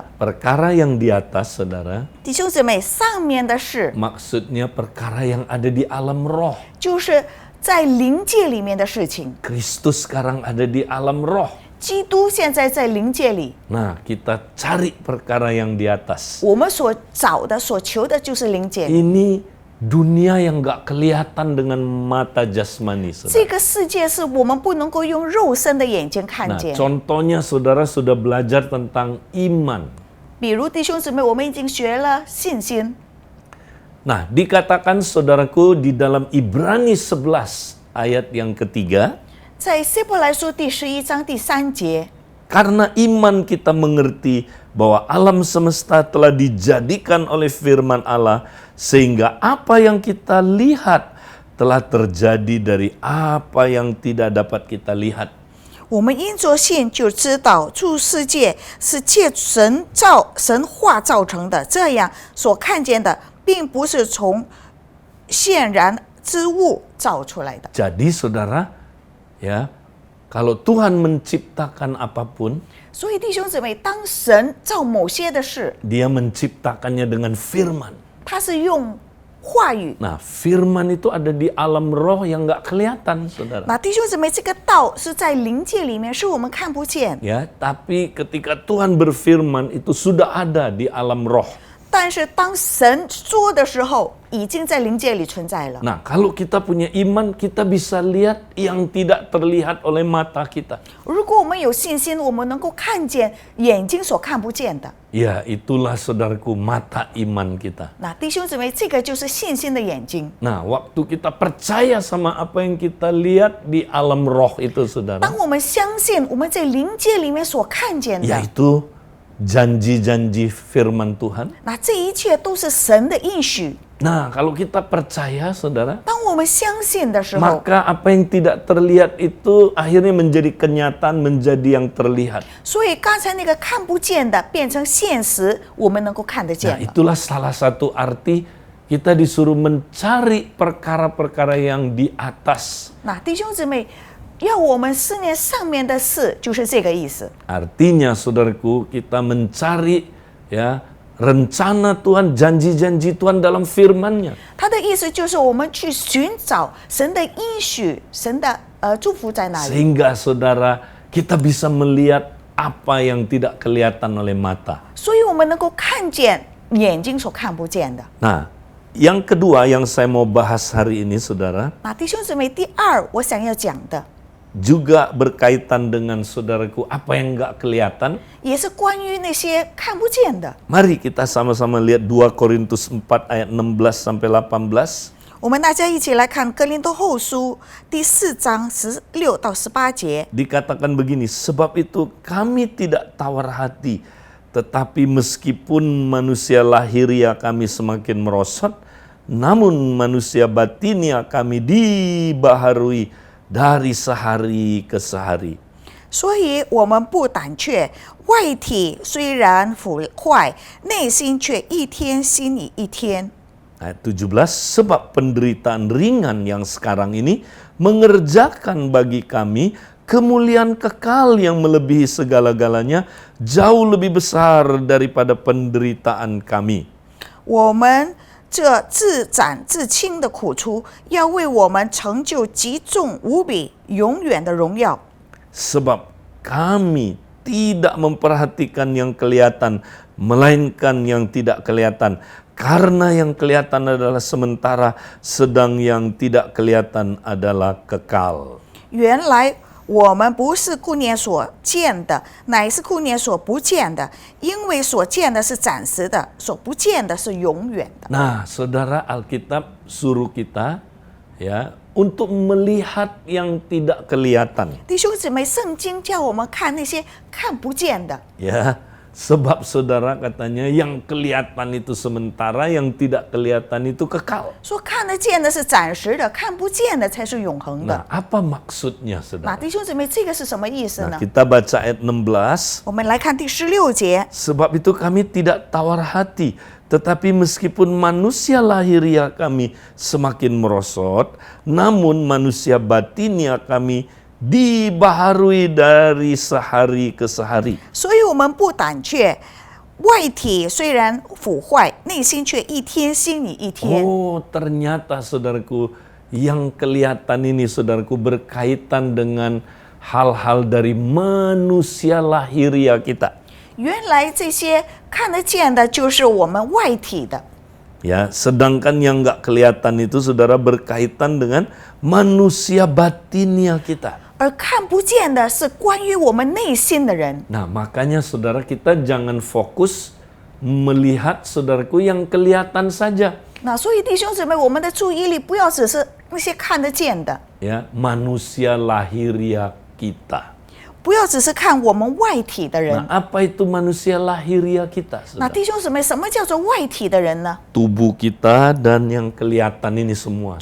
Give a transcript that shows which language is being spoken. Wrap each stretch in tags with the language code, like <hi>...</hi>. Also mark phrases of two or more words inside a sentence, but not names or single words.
<id>Perkara yang di atas, saudara,</id> <zh>弟兄姊妹，上面的事</zh> <id>maksudnya perkara yang ada di alam roh.</id> <zh>就是在灵界里面的事情。</zh> <id>Kristus sekarang ada di alam roh.</id> <zh>基督现在在灵界里，</zh> <id>Nah, kita cari perkara yang di atas.</id> <zh>我们所找的、所求的就是灵界。</zh> <id>Ini dunia yang gak kelihatan dengan mata jasmani,</id> <zh>这</zh> <id>saudara.</id> <zh>个世界是我们不能够用肉身的眼睛看</zh> <id>Nah,</id> <zh>见。</zh> <id>contohnya saudara sudah belajar tentang iman.</id> <zh>比如弟兄姊妹，我们已经学了信心。</zh> <id>Nah, dikatakan saudaraku di dalam Ibrani 11 ayat yang ketiga,</id> <zh>在希伯来书第11章第3节，</zh> <id>karena iman kita mengerti bahwa alam semesta telah dijadikan oleh firman Allah, sehingga apa yang kita lihat telah terjadi dari apa yang tidak dapat kita lihat.</id> <zh>我们因着信就知道，诸世界是借神话造成的，这样所看见的，并不是从显然之物造出来的。</zh> <id>Jadi saudara, ya, kalau Tuhan menciptakan apapun,</id> <zh>所以弟兄姊妹，当神造某些的事，</zh> <id>Dia menciptakannya dengan firman.</id> <zh>他是用话语。</zh> <id>Nah, firman itu ada di alam roh yang nggak kelihatan, saudara.</id> <zh>那弟兄姊妹，这个道是在灵界里面，是我们看不见。</zh> <id>Ya, tapi ketika Tuhan berfirman itu sudah ada di alam roh.</id> <zh>但是当神说的时候，已经在灵界里存在了。</zh> <id>Nah, kalau kita punya iman, kita bisa lihat yang tidak terlihat oleh mata kita.</id> <zh>如果我们有信心，我们能够看见眼睛所看不见的。</zh> <id>Ya, itulah saudaraku mata iman kita.</id> <zh>那弟兄姊妹，这个就是信心的眼睛。</zh> <id>Nah, waktu kita percaya sama apa yang kita lihat di alam roh itu, saudara,</id> <zh>当我们相信我们在灵界里面所看见的，</zh> <id>yaitu janji-janji firman Tuhan.</id> <zh>那这一切都是神的应许。</zh> <id>Nah, kalau kita percaya, saudara,</id> <zh>当我们相信的时候，</zh> <id>maka apa yang tidak terlihat itu akhirnya menjadi kenyataan, menjadi yang terlihat.</id> <zh>所以刚才那个看不见的变成现实，我们能够看得</zh> <id>Nah,</id> <zh>见了。</zh> <id>itulah salah satu arti kita disuruh mencari perkara-perkara yang di atas.</id> <zh>那弟兄姊妹，要我们思念上面的事，就是这个意思。</zh> <id>Artinya, saudaraku, kita mencari ya rencana Tuhan, janji-janji Tuhan dalam firman-Nya.</id> <zh>他的意思就是我们去寻找神的应许，神的祝福在哪里。</zh> <id>Sehingga saudara, kita bisa melihat apa yang tidak kelihatan oleh mata.</id> <zh>所以我们能够看见眼睛所看不见的。</zh> <id>Nah, yang kedua yang saya mau bahas hari ini, saudara,</id> <zh>那弟兄姊妹，第二我想要讲的，</zh> <id>juga berkaitan dengan saudaraku apa yang nggak kelihatan.</id> <zh>也是关于那些看不见的。</zh> <id>Mari kita sama-sama lihat 2 Korintus 4 ayat 16 sampai 18.</id> <zh>我们大家一起来看哥林多后书第4章16到18节。</zh> <id>Dikatakan begini, sebab itu kami tidak tawar hati, tetapi meskipun manusia lahiria kami semakin merosot, namun manusia batinia kami dibaharui dari sehari ke sehari.</id> <zh>所以我们不胆怯，外体虽然腐坏，内心却一天新里一天。</zh> <id>Ayat 17, sebab penderitaan ringan yang sekarang ini mengerjakan bagi kami kemuliaan kekal yang melebihi segala-galanya, jauh lebih besar daripada penderitaan kami.</id> <zh>我们这自斩自轻的苦楚，要为我们成就极重无比、永远的荣耀。</zh> <id>Sebab kami tidak memperhatikan yang kelihatan, melainkan yang tidak kelihatan. Karena yang kelihatan adalah sementara, sedang yang tidak kelihatan adalah kekal.</id> <zh>原来我们不是顾念所见的，乃是顾念所不见的，因为所见的是暂时的，所不见的是永远的。</zh> <id>Nah, saudara, Alkitab suruh kita ya untuk melihat yang tidak kelihatan.</id> <zh>弟兄姊妹，圣经叫我们看那些看不见的，</zh> <id>Ya, sebab saudara katanya yang kelihatan itu sementara, yang tidak kelihatan itu kekal.</id> <zh>说看得见的是暂时的，看不见的才是永恒的。</zh> <id>Nah, apa maksudnya,</id> <zh>那</zh> <id>saudara?</id> <zh>弟兄姊妹，这个是什么意思</zh> <id>Nah,</id> <zh>呢？</zh> <id>kita baca ayat 16.</id> <zh>我们来看第16节。</zh> <id>Sebab itu kami tidak tawar hati, tetapi meskipun manusia lahiria kami semakin merosot, namun manusia batinia kami dibaharui dari sehari ke sehari.</id> <zh>所以我们不胆怯，外体虽然腐坏，内心却一天新里一天。</zh> <id>Oh, ternyata saudaraku, yang kelihatan ini saudaraku berkaitan dengan hal-hal dari manusia lahiria kita.</id> <zh>原来这些看得见的，就是我们外体的。</zh> <id>Ya, sedangkan yang nggak kelihatan itu saudara berkaitan dengan manusia batinia kita.</id> <zh>而看不见的是关于我们内心的人。</zh> <id>Nah, makanya saudara kita jangan fokus melihat saudaraku yang kelihatan saja.</id> <zh>那所以弟兄姊妹，我们的注意力不要只是那些看得见的，</zh> <id>Ya, manusia lahiria kita.</id> <zh>不要只是看我们外体的人。</zh> <id>Nah, apa itu manusia lahiria kita?</id> <zh>那</zh> <id>Saudara?</id> <zh>弟兄姊妹，什么叫做外体的人呢？</zh> <id>Tubuh kita dan yang kelihatan ini semua.</id>